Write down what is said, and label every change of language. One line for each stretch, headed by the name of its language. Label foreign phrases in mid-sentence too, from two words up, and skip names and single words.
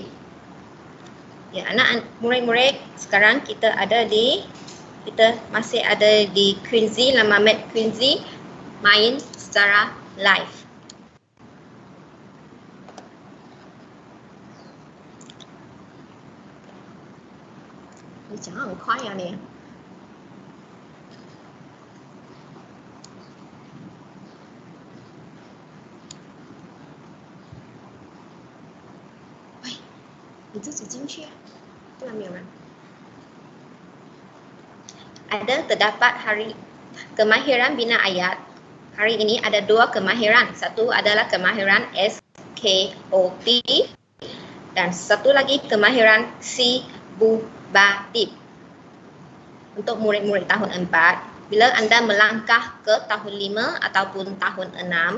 Malay: Ya, anak murid-murid, sekarang kita masih ada di Quizy, nama Mat Quizy, main secara live.
Chinese: Ni 讲很快呀你。喂，你自己进去啊，不然没有人。
Malay: Ada terdapat hari kemahiran bina ayat. Hari ini ada dua kemahiran. Satu adalah kemahiran SKOP dan satu lagi kemahiran Sibu Badib. Untuk murid-murid tahun 4, bila anda melangkah ke tahun 5 ataupun tahun 6,